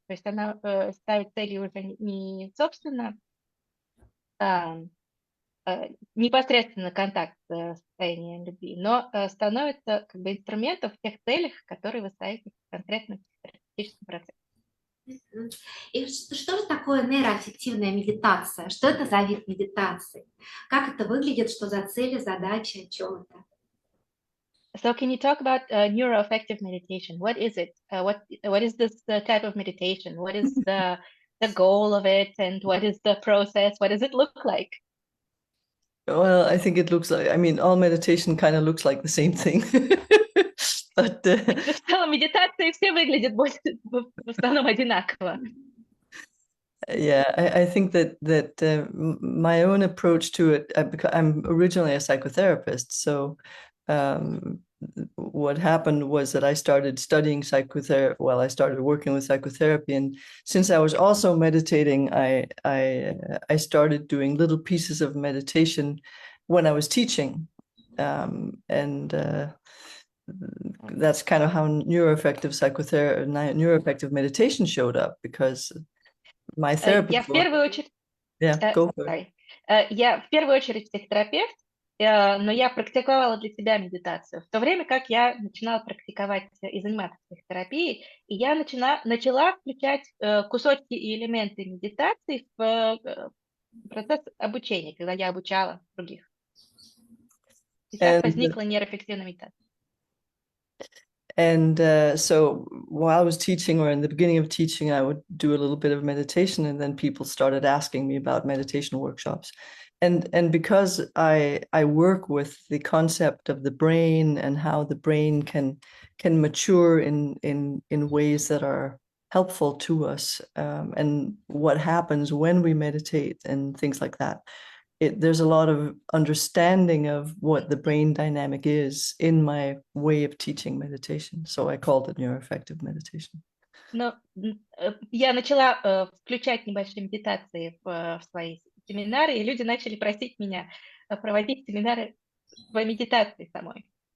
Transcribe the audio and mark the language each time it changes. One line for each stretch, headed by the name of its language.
Russian: То есть она ставит целью уже не собственно непосредственно контакт с состоянием любви, но становится как бы инструментом в тех целях, которые вы ставите конкретно в психотерапевтическом процессе. И что же такое нейроаффективная медитация? Что это за вид медитации? Как это выглядит? Что за цели, задачи, о чем это?
English: So can you talk about neuroaffective meditation? What is it? What is this type of meditation? What is the goal of it, and what is the process? What does it look like? Well, I think it looks like, I mean, all meditation kind of looks like the same thing. But
Russian: В целом медитации все выглядят в основном одинаково.
English: Yeah, I think that my own approach to it, I'm originally a psychotherapist, so what happened was that I started studying psychotherapy. Well, I started working with psychotherapy, and since I was also meditating, I started doing little pieces of meditation when I was teaching, and that's kind of how neuroaffective psychotherapy, neuroaffective meditation showed up, because my therapist.
Russian: Я в первую очередь
English: Yeah, go for it.
Russian: Я в первую очередь психотерапевт, но я практиковала для себя медитацию. В то время как я начинала практиковать и заниматься психотерапией, и я начала включать кусочки и элементы медитации в процесс обучения, когда я обучала других. И так возникла нейроаффективная медитация.
English: And so while I was teaching, or in the beginning of teaching, I would do a little bit of meditation, and then people started asking me about meditation workshops. And because I work with the concept of the brain and how the brain can mature in ways that are helpful to us, and what happens when we meditate and things like that. There's a lot of understanding of what the brain dynamic is in my way of teaching meditation. So I called it neuroaffective meditation.
Russian: Но я начала включать небольшие медитации в свои семинары, и люди начали просить меня проводить семинары по медитации самой.